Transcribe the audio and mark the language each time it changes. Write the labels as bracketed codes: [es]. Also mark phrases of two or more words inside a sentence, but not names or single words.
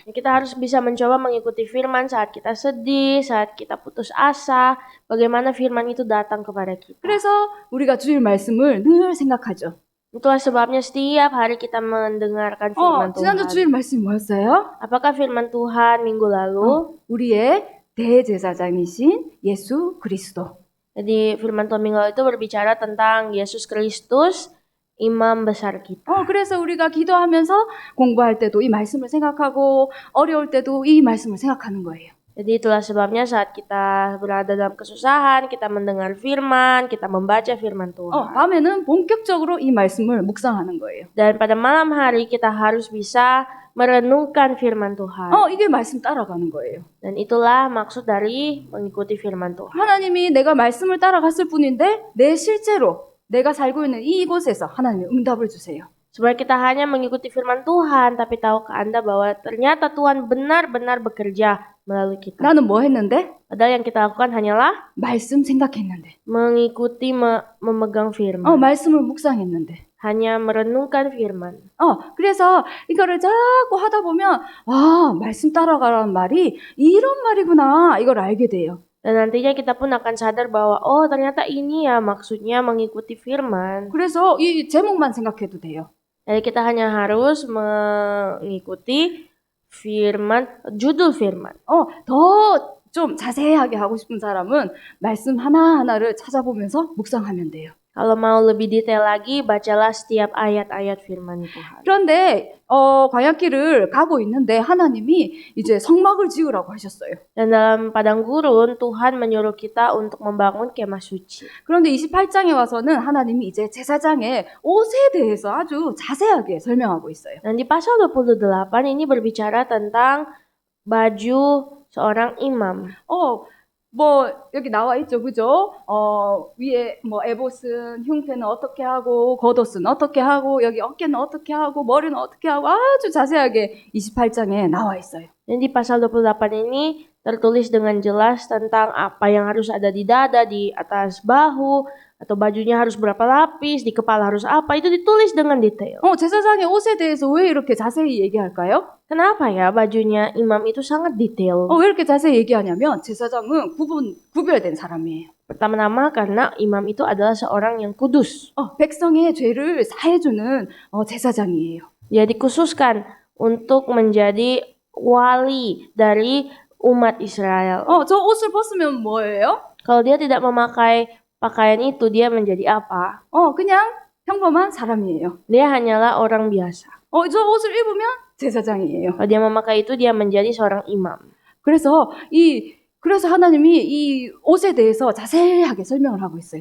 [id] Kita harus bisa mencoba mengikuti firman saat kita sedih, saat kita putus asa, bagaimana firman itu datang kepada kita. [ko] 그래서 우리가 주일 말씀을 늘 생각하죠. [id] Itulah sebabnya setiap hari kita mendengarkan firman [ko] 지난주 [id] Tuhan. [ko] 주일 말씀이 뭐였어요? [id] Apakah firman Tuhan minggu lalu? [ko] 우리의 대제사장이신 예수 그리스도. [id] Jadi firman Tuhan minggu lalu itu berbicara tentang Yesus Kristus, imam besar kita. [ko] 그래서 우리가 기도하면서 공부할 때도 이 말씀을 생각하고 어려울 때도 이 말씀을 생각하는 거예요. [id] Jadi itulah sebabnya saat kita berada dalam kesusahan, kita mendengar firman, kita membaca firman Tuhan. [ko] 밤에는 본격적으로 이 말씀을 묵상하는 거예요. [id] Dan pada malam hari kita harus bisa merenungkan firman Tuhan. [ko] 이게 말씀 따라가는 거예요. [id] Dan itulah maksud dari mengikuti firman Tuhan. [ko] 하나님이 내가 말씀을 따라갔을 뿐인데 내 실제로 내가 살고 있는 이곳에서 하나님이 응답을 주세요. [id] Supaya kita hanya mengikuti firman Tuhan, tapi tahukah Anda bahwa ternyata Tuhan benar-benar bekerja melalui kita. [ko] 나는 뭐 했는데? [id] Padahal yang kita lakukan hanyalah [ko] 말씀 생각했는데. [id] mengikuti, memegang firman. [ko] 말씀을 묵상했는데. [id] Hanya merenungkan firman. [ko] 그래서 이거를 자꾸 하다 보면 말씀 따라가라는 말이 이런 말이구나 이걸 알게 돼요. [id] Dan nantinya kita pun akan sadar bahwa ternyata ini ya maksudnya mengikuti firman. [ko] 그래서 이 제목만 생각해도 돼요. [id] Jadi kita hanya harus mengikuti firman, judul firman. [ko] 더 좀 자세하게 하고 싶은 사람은 말씀 하나하나를 찾아보면서 묵상하면 돼요. [id] Kalau mau lebih detail lagi, bacalah setiap ayat-ayat firman Tuhan. [ko] 그런데 광야길을 가고 있는데 하나님이 이제 성막을 지으라고 하셨어요. [id] Dan dalam padang gurun, Tuhan menyuruh kita untuk membangun kemah suci. [ko] 그런데 28장에 와서는 하나님이 이제 제사장의 옷에 대해서 아주 자세하게 설명하고 있어요. [id] Dan di pasal 28 ini berbicara tentang baju seorang imam. [ko] 여기 나와 있죠, 그죠? 위에 에봇은 흉패는 어떻게 하고, 겉옷은 어떻게 하고, 여기 어깨는 어떻게 하고, 머리는 어떻게 하고, 아주 자세하게 28장에 나와 있어요. [id] Dan di pasal 28 ini tertulis dengan jelas tentang apa yang harus ada di dada, di atas bahu, atau bajunya harus berapa lapis, di kepala harus apa, itu ditulis dengan detail. [ko] 제사장의 옷에 대해서 왜 이렇게 자세히 얘기할까요? [id] Kenapa ya bajunya imam itu sangat detail? [ko] 왜 이렇게 자세히 얘기하냐면 제사장은 구별된 사람이에요. [id] Pertama-tama karena imam itu adalah seorang yang kudus. [ko] 백성의 죄를 사해주는 제사장이에요. [id] Dia dikhususkan untuk menjadi wali dari umat Israel. [ko] 저 옷을 벗으면 뭐예요? [id] Kalau dia tidak memakai pakaian itu, dia menjadi apa? [ko] 그냥 평범한 사람이에요. [id] Dia hanyalah orang biasa. [ko] 저 옷을 입으면 제사장이에요. [id] Kalau dia memakai itu, dia menjadi seorang imam. [ko] 그래서 하나님이 이 옷에 대해서 자세하게 설명을 하고 있어요.